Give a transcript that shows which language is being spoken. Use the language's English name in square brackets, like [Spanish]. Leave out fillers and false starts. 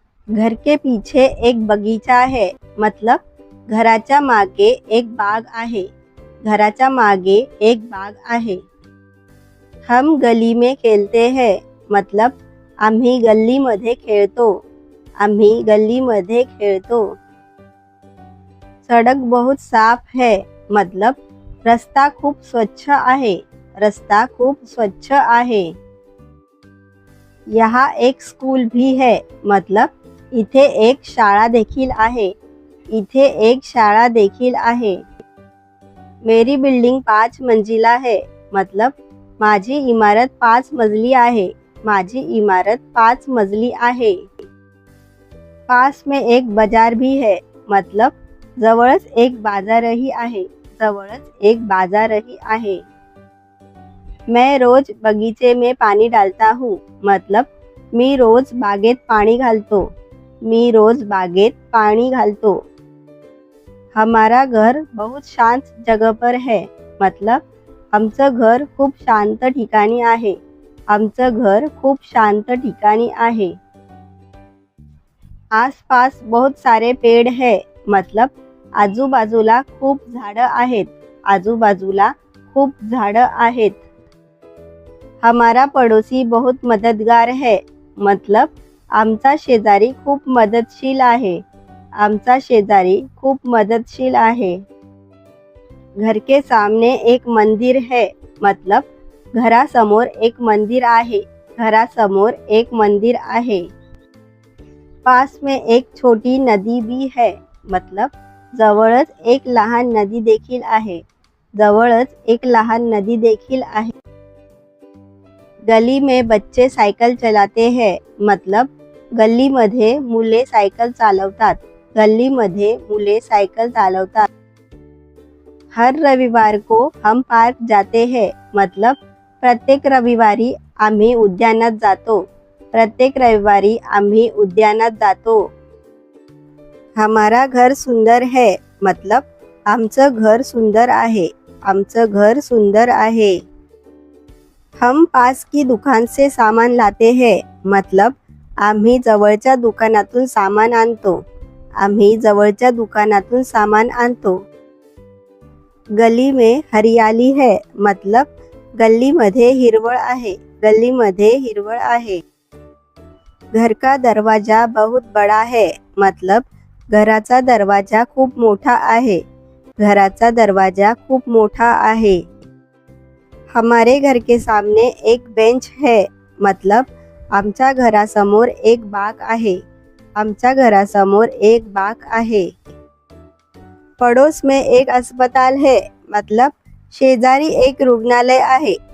[Hindi] घर के पीछे एक बगीचा है मतलब [Marathi] घराच्या मागे एक बाग आहे। घराच्या मागे एक बाग आहे। [Hindi] हम गली में खेलते हैं मतलब [Marathi] आम्ही गल्लीमध्ये खेळतो। आम्ही गल्लीमध्ये खेळतो। [Hindi] सड़क बहुत साफ है मतलब [Marathi] रस्ता खूप स्वच्छ आहे। रस्ता खूप स्वच्छ आहे। [Hindi] यहाँ एक स्कूल भी है मतलब [Marathi] इथे एक शाळा देखील आहे। इथे एक शाळा देखील आहे। [Hindi] मेरी बिल्डिंग 5 मंजिला है मतलब [Marathi] माझी इमारत 5 मजली आहे। माझी इमारत 5 मजली आहे। [Hindi] पास में एक बाजार भी है मतलब [Marathi] जवळच एक बाजारही आहे। जवळच एक बाजारही आहे। [Hindi] मैं रोज बगीचे में पानी डालता हूँ मतलब [Marathi] मी रोज बागेत पाणी घालतो। मी रोज बागेत पाणी घालतो। [Hindi] हमारा घर बहुत शांत जगह पर है मतलब [Marathi] आमचं घर खूप शांत ठिकाणी आहे। आमचं घर खूप शांत ठिकाणी आहे। [Hindi] आसपास बहुत सारे पेड़ है मतलब [Marathi] आजूबाजूला खूप झाडं आहेत। आजूबाजूला खूप झाडं आहेत। [Hindi] हमारा पड़ोसी बहुत मददगार है मतलब [Marathi] आमचा शेजारी खूप मदतशील आहे। आमचा शेजारी खूप मदतशील आहे। [Hindi] घर के सामने एक मंदिर है मतलब [Marathi] घरासमोर एक मंदिर आहे। घरासमोर एक मंदिर आहे। [Hindi] पास में एक छोटी नदी भी है मतलब [Marathi] जवळच एक लहान नदी देखील आहे। जवळच एक लहान नदी देखील आहे। [Hindi] गली में बच्चे सायकल चलाते हैं मतलब [Marathi] गल्लीमध्ये मुले सायकल चालवतात। गल्लीमध्ये मुले सायकल चालवतात। [Hindi] हर रविवार को हम पार्क जाते हैं मतलब [Marathi] प्रत्येक रविवारी आम्ही उद्यानात जातो। प्रत्येक रविवारी आम्ही उद्यानात जातो। [Hindi] हमारा घर सुंदर है मतलब [Marathi] आमचं घर सुंदर आहे। आमचं घर सुंदर आहे। [Hindi] हम पास की दुकान से सामान लाते हैं मतलब [Marathi] आम्ही जवळच्या दुकानातून सामान आणतो। आम्ही जवळच्या दुकानातून सामान आणतो। [Hindi] गली में हरियाली है मतलब [Marathi] गल्लीमध्ये हिरवळ आहे। गल्लीमध्ये हिरवळ आहे। [Hindi] घर का दरवाजा बहुत बड़ा है मतलब [Marathi] घराचा दरवाजा खूप मोठा आहे। घराचा दरवाजा खूप मोठा आहे। [Hindi] हमारे घर के सामने एक बेंच है मतलब [Marathi] आमच्या घरासमोर एक बाग आहे। आमच्या घरासमोर एक बाग आहे। [Hindi] पड़ोस में एक अस्पताल है मतलब [Marathi] शेजारी एक रुग्णालय आहे।